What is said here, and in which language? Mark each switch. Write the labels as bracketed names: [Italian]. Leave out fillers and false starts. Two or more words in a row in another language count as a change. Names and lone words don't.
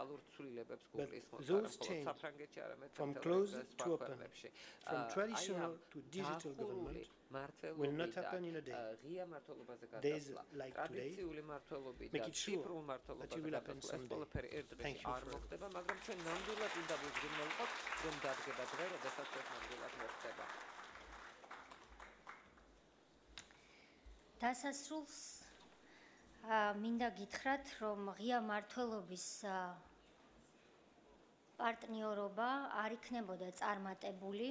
[English] But those change from closed to open, from traditional to digital government, will not happen in a day. Days like today make it sure that it will happen someday. Thank you for [Georgian] დასასრულს მინდა გითხრათ, რომ ღია მმართველობის პარტნიორობა არ იქნებოდა წარმატებული.